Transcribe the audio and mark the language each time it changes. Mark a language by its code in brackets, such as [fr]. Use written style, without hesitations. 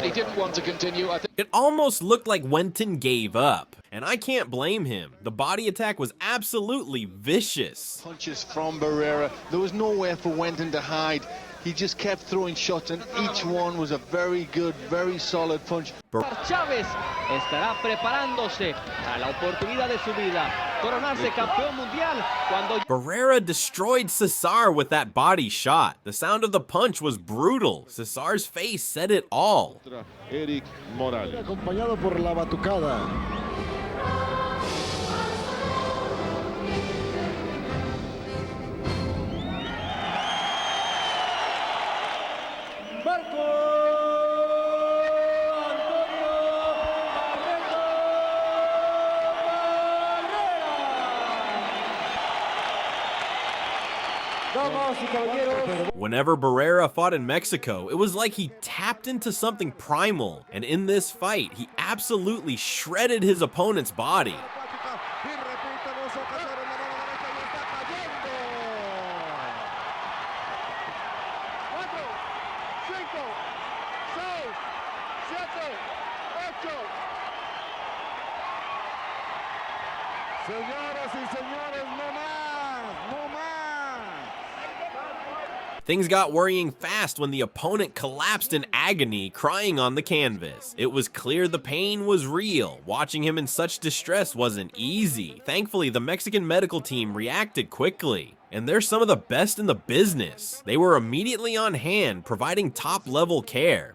[en] He didn't want to continue. I think It almost looked like Wenton gave up, and I can't blame him. The body attack was absolutely vicious. Punches from Barrera. There was nowhere for Wenton to hide. He just kept throwing shots, and each one was a very good, very solid punch. [es] Chávez estará preparándose a la oportunidad de su vida, coronarse campeón mundial cuando [en] Barrera destroyed Cesar with that body shot. The sound of the punch was brutal. Cesar's face said it all. Eric Morales. [es] Acompañado por la batucada. Marco [en] Whenever Barrera fought in Mexico, it was like he tapped into something primal, and in this fight, he absolutely shredded his opponent's body. [es] Señoras y señores, no más, no más. [en] Things got worrying fast when the opponent collapsed in agony, crying on the canvas. It was clear the pain was real. Watching him in such distress wasn't easy. Thankfully, the Mexican medical team reacted quickly. And they're some of the best in the business. They were immediately on hand, providing top-level care.